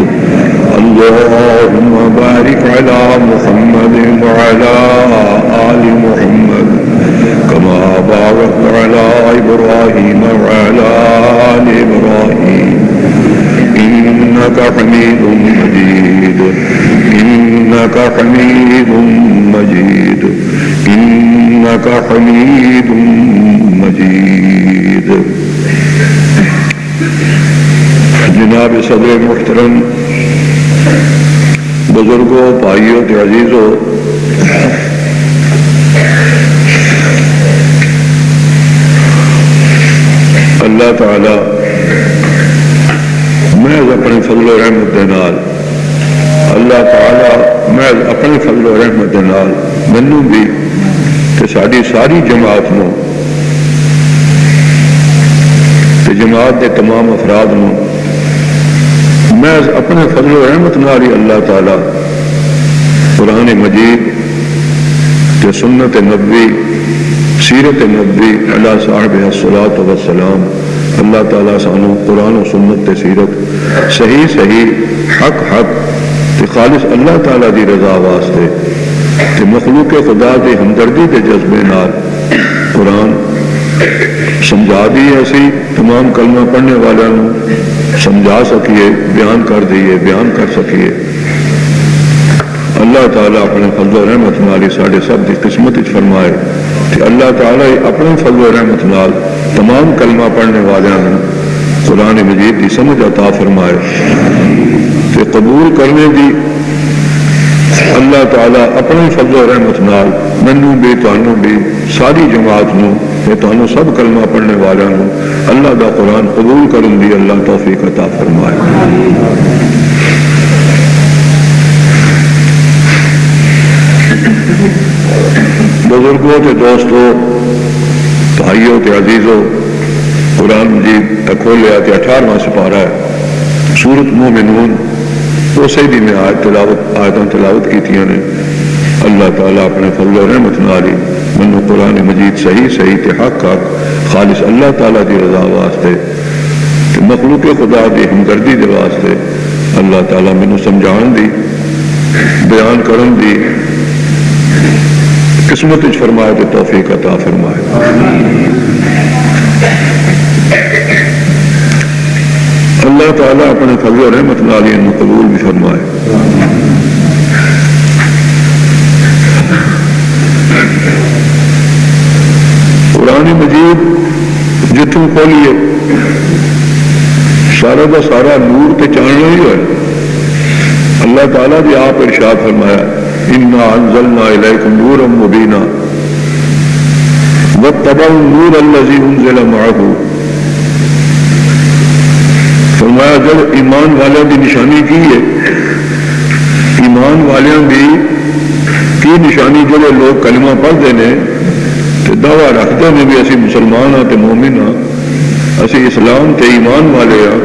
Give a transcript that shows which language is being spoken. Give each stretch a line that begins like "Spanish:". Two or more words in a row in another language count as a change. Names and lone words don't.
Arabic: اللهم بارك على محمد وعلى آل محمد كما باركت على إبراهيم وعلى آل إبراهيم إنك حميد مجيد. إنك حميد مجيد. إنك حميد مجيد.
Punjabi: جناب صدر محترم، بزرگوں، بھائیوں کے عزیزوں، اللہ تعالی محض اپنے فضل و رحمت دے نال مینوں بھی تے ساری جماعت نوں تے جماعت دے تمام افراد نوں محض اپنے فضل و رحمت نال ہی اللہ تعالی قرآن مجید تے سنت نبوی سیرت نبوی
Arabic: علی صاحب الصلاۃ والسلام
Punjabi: اللہ تعالیٰ سانو قرآن و سنت تے سیرت صحیح حق تے خالص اللہ تعالیٰ دی رضا واسطے تے مخلوق خدا دی ہمدردی دے جذبے نال قرآن سمجھا دی اسی تمام کلمہ پڑھنے والوں سمجھا سکیے، بیان کر دیے، بیان کر سکیے۔ اللہ تعالیٰ اپنے فضل و رحمت نال ساڈے سب کی قسمت فرمائے کہ اللہ تعالیٰ اپنے فضل و رحمت نال تمام کلمہ پڑھنے والوں قرآن مجید کی سمجھ عطا فرمائے کہ قبول کرنے دی اللہ تعالیٰ اپنے فضل و رحمت نال مینوں بھی تانوں بھی ساری جماعت نوں تے تانوں سب کلمہ پڑھنے والوں نوں اللہ دا قرآن قبول کرن دی اللہ توفیق عطا فرمائے۔ بزرگوں تے دوستوں، بھائیوں تے عزیزوں، قرآن مجید کھولیا تے 18واں سپارہ ہے سورۃ مومنون، اسی دی میں آیتاں تلاوت کیتیاں نے۔ اللہ تعالیٰ اپنے فضل و رحمت نال منو قرآن مجید صحیح تے حق خالص اللہ تعالیٰ دی رضا واسطے تے مخلوق خدا دی ہمدردی دے واسطے اللہ تعالیٰ منو سمجھان دی، بیان کرن دی قسمت فرمائے تے توفیق عطا فرمائے۔ اللہ تعالیٰ اپنے فضل و رحمت نال انہوں قبول بھی فرمائے۔ قرآن مجید جتوں کھولیے سارا دا سارا نور تے چاننا ہی ہے۔ اللہ تعالیٰ بھی آپ ارشاد فرمایا
Arabic: انا انزلنا الیکم نورا مبینا واتبعوا النور الذی انزل معہ۔
Urdu: فرمایا جب ایمان والوں کی نشانی کی ہے، ایمان والوں کی نشانی جب لوگ کلمہ پڑھتے ہیں تو دعویٰ رکھتے ہیں بھی
Punjabi: اسی مسلمان ہاں تے مومن ہاں، اسی اسلام تے ایمان والے ہاں۔